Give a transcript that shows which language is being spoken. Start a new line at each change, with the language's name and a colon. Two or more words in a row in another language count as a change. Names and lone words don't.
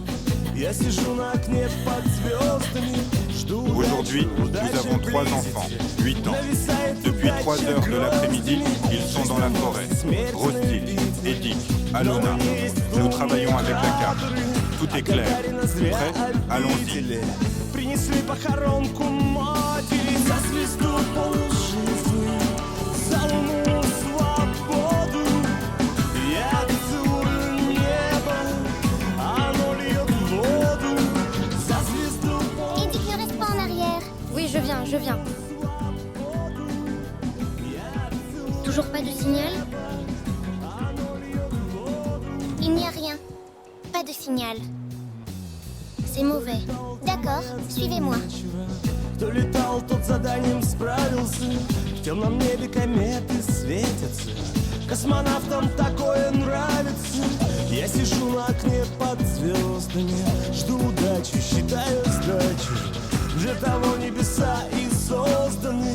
Russian: Я сижу на окне под звездами.
French: Aujourd'hui, nous avons 3 enfants, 8 ans. Depuis 3 heures de l'après-midi, ils sont dans la forêt. Rostil, Edik, Alona. Nous travaillons avec la carte. Tout est clair. Prêt? Allons-y.
Russian: Принесли похоронку матери за звезду полжизни, за луну свободу. Я целую небо, оно льет воду за звезду.
French: Edik, ne reste pas en arrière. Oui, je viens. Toujours pas de signal? Il n'y a rien. Pas de signal. C'est mauvais. D'accord, suivez-moi.
Russian: Кто летал, тот заданием справился. В темном небе кометы светятся. Космонавтам такое нравится. Я сижу на окне под звездами. Жду удачи, считаю сдачу. Для того небеса и созданы.